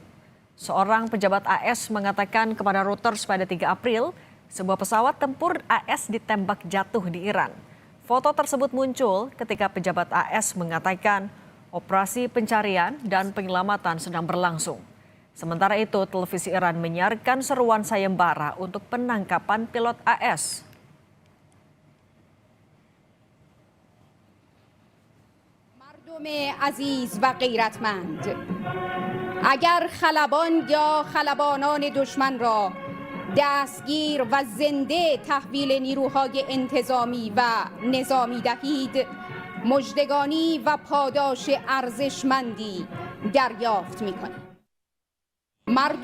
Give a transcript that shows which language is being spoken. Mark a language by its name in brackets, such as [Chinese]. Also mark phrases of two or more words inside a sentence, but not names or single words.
[Indonesian] Seorang pejabat AS mengatakan kepada Reuters pada 3 April, sebuah pesawat tempur AS ditembak jatuh di Iran. Foto tersebut muncul ketika pejabat AS mengatakan operasi pencarian dan penyelamatan sedang berlangsung. Sementara itu, televisi Iran menyiarkan seruan sayembara untuk penangkapan pilot AS. [Persian] مردم عزیز و غیرتمند، اگر خلبان یا خلبانان دشمن را دستگیر و زنده تحویل نیروهای انتظامی و نظامی دهید، مژدگانی و پاداش ارزشمندی دریافت می‌کنید.